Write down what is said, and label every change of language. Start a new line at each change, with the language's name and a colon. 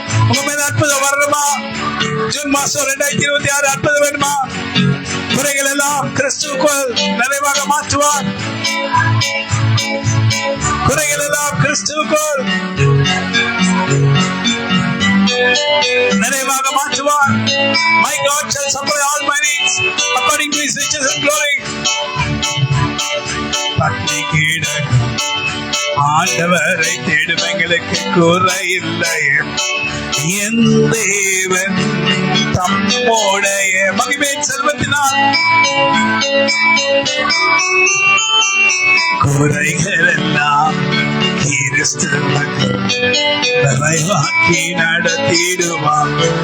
Tamil: உங்க மேல அற்புதம் வரணுமா? ஜூன் மாசம் 2026 அற்புதம் வேணுமா? குறைகள் எல்லாம் கிறிஸ்துவுக்குள் நிறைவாக மாற்றுவார். குறைகள் எல்லாம் கிறிஸ்துவுக்குள் நிறைவாக மாற்றுவார்.
English: My God shall supply all my needs according to his riches and glory.
Tamil: பட்டி கிடக்கும் ஆண்டவரை தேடும் எங்களுக்கு குறையில்லை. என் தேவன் தம்முடைய மகிமையின் செல்வத்தினால் குறைகள் எல்லாம் கிறிஸ்துவுக்கு நிறைவாக்கி நடத்திடுவார்.